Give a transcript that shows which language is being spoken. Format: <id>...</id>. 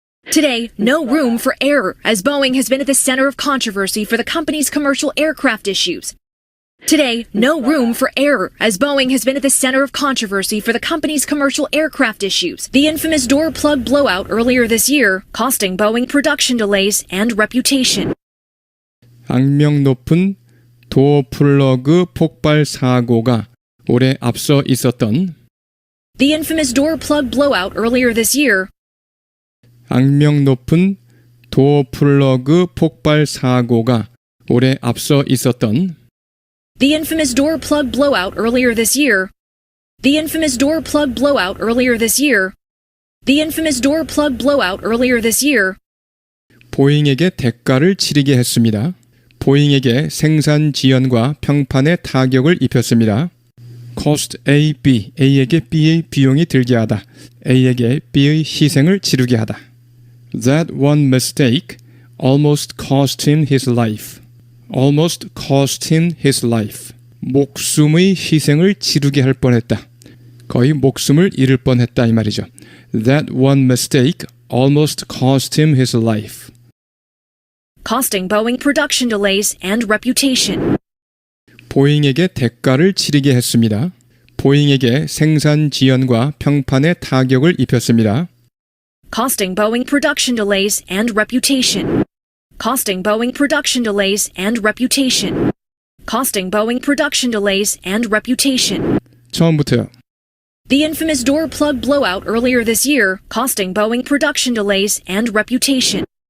<en>Today, no room for error, as Boeing has been at the center of controversy for the company's commercial aircraft issues. Today, no room for error, as Boeing has been at the center of controversy for the company's commercial aircraft issues. The infamous door plug blowout earlier this year, costing Boeing production delays and reputation.</en> <ko>악명 높은 도어 플러그 폭발 사고가 올해 앞서 있었던</ko> <en>The infamous door plug blowout earlier this year.</en> <ko>악명 높은 도어 플러그 폭발 사고가 올해 앞서 있었던</ko> <en>The infamous door plug blowout earlier this year. The infamous door plug blowout earlier this year. The infamous door plug blowout earlier this year.</en> <ko>보잉에게 대가를 치르게 했습니다. 보잉에게 생산 지연과 평판에 타격을 입혔습니다. cost A, B, A에게 B의 비용이 들게 하다. A에게 B의 희생을 치르게 하다.</ko> <en>That one mistake almost cost him his life. Almost cost him his life.</en> <ko>목숨의 희생을 치르게 할 뻔했다. 거의 목숨을 잃을 뻔했다 이 말이죠.</ko> <en>That one mistake almost cost him his life. Costing Boeing production delays and reputation.</en> <ko>보잉에게 대가를 치르게 했습니다. 보잉에게 생산 지연과 평판에 타격을 입혔습니다.</ko> <en>Costing Boeing production delays and reputation. Costing Boeing production delays and reputation. Costing Boeing production delays and reputation.</en> <ko>처음부터요.</ko> <en>The infamous door plug blowout earlier this year, costing Boeing production delays and reputation.</en>